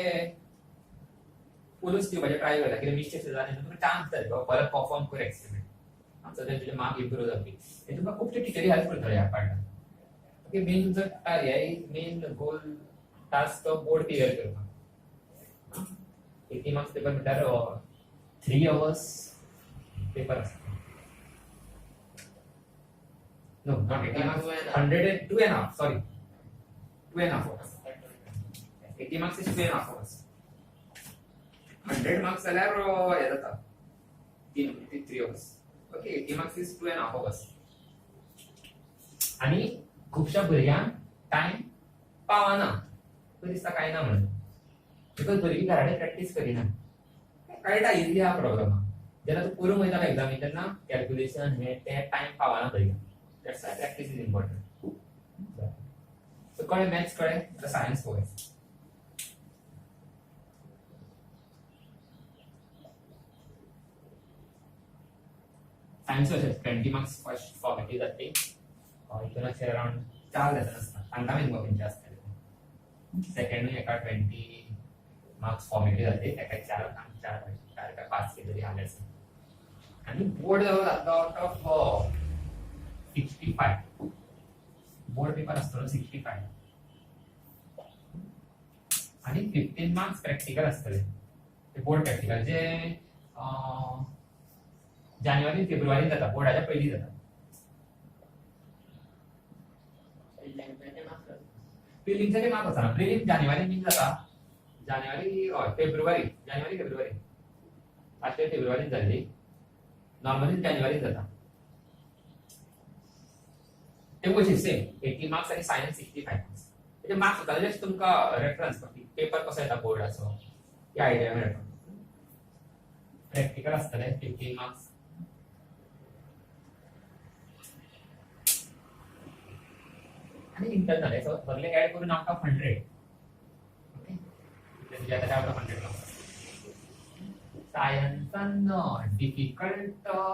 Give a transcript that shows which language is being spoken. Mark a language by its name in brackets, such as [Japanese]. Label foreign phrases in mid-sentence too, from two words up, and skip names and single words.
[Konkani] फुलूच दिवपाचे ट्राय करता कितें मिस्टेक्स जाले तुका चान्स जाय परत परफॉर्म कर एक्सपेरिमेंट आमचो ते तुजे [English] mark improve [Konkani] जावपी हे तुका खूब टिचरी हेल्प करतले ह्या पार्टाक ओके मेन तुमचो हे [English] main goal task [Konkani] तो [English] board clear [Konkani] करपाक [English] 80 marks paper [Konkani] म्हणल्यार [English] 3 hours [Konkani] पेपर आसता [English] No, not 80 marks. 102.5. Sorry, 2.5 hours. 80 marks is 2.5 hours. 100 marks [Konkani] जाल्यार हे जाता [English] 3 hours. Okay, 80 marks is 2.5 hours. [Konkani] आनी खुबशा भुरग्यांक टाइम पावना तो दिसता काय ना म्हणून बिकॉज भुरगीं घराडे प्रॅक्टीस करिना कळटा इजिली हा प्रॉब्लम जेन्ना तूं करूंक वयता एग्जामी तेन्ना कॅल्क्युलेशन हे ते टाइम पावना भुरग्यांक [English] That's why practice is important. [Konkani] So, कळे maths कळे [English] the science [Konkani] कळे. Science अशें [English] 20 marks first formative [Konkani] जाते. इथून अशें around 4 लेसन आसता. तांकां बीन खंयचे आसतले. सेकंड एका [English] 20 marks formative [Konkani] जाते. एका 4 का 5 केलेली आले आसा. आणि बोर्ड जाता [English] out of 65 [Konkani] बोर्ड पेपर असतो 65 आणि [English] 15 marks practical [Konkani] असतले ते [English] board practical [Konkani] जे जानेवारी फेब्रुवारी जाता बोर्डाच्या पयलीं जाता प्रिलिम्सचे मार्क्स आसना प्रिलिम्स जानेवारी बीन जाता जानेवारी फेब्रुवारी लास्ट फेब्रुवारीन जाल्ली नॉर्मली जानेवारीन जाता ते कशी सेम 80 मार्क्स आणि सायन्स 65 मार्क्स म्हणजे मार्क्स होता जस्ट तुमका [English] reference paper [Konkani] कसो येता बोर्डाचो ती आयडिया मेळटा प्रॅक्टिकल आसतले 15 मार्क्स आणि इंटरनल हे सगळे ऍड करून आमकां 100 ओके म्हणजे आता [English] out of 100 marks [Konkani] सायन्सान डिफिकल्ट